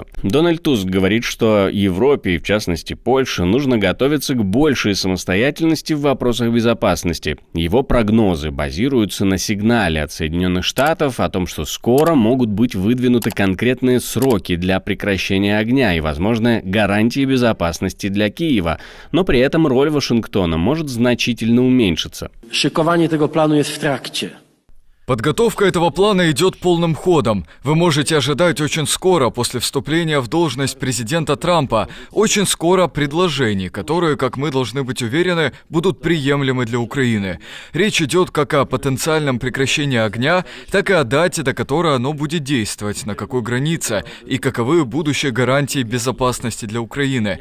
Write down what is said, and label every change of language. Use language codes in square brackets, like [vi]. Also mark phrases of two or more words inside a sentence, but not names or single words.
[ru] Дональд Туск говорит, что Европе, и в частности Польше, нужно готовиться к большей самостоятельности в вопросах безопасности. Его прогнозы базируются на сигнале от Соединенных Штатов о том, что скоро могут быть выдвинуты конкретные сроки для прекращения огня и, возможно, гарантии безопасности для Киева. Но при этом роль Вашингтона может значительно уменьшиться. [pl] Szykowanie tego planu jest w trakcie. [ru] Подготовка этого плана идет полным ходом. Вы можете ожидать очень скоро, после вступления в должность президента Трампа, очень скоро предложений, которые, как мы должны быть уверены, будут приемлемы для Украины. Речь идет как о потенциальном прекращении огня, так и о дате, до которой оно будет действовать, на какой границе и каковы будущие гарантии безопасности для Украины.